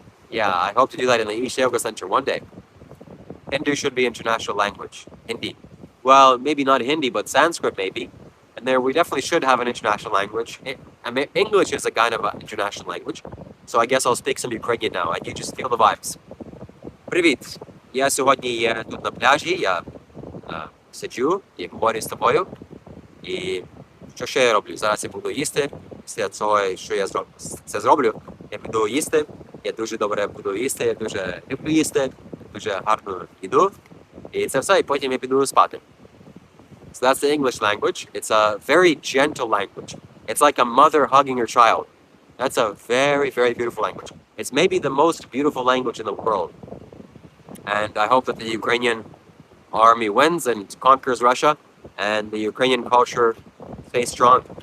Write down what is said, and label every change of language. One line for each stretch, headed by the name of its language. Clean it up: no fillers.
English: Yeah, I hope to do that in the Isha Yoga Center one day. Hindu should be international language. Hindi. Well, maybe not Hindi, but Sanskrit maybe. And there we definitely should have an international language. I mean, English is a kind of an international language. So I guess I'll speak some Ukrainian now, and you just feel the vibes.
Ukrainian: Привіт! Я сьогодні є тут на пляжі, я сиджу і говорю з тобою. І що ще я роблю? Зараз я буду їсти. Після цього, що я це зроблю, я піду їсти. Я дуже добре буду їсти, я дуже люблю їсти, дуже гарно їду. І це все, і потім я піду спати.
English: So that's the English language. It's a very gentle language. It's like a mother hugging her child. That's a very, very beautiful language. It's maybe the most beautiful language in the world. And I hope that the Ukrainian army wins and conquers Russia, and the Ukrainian culture stays strong.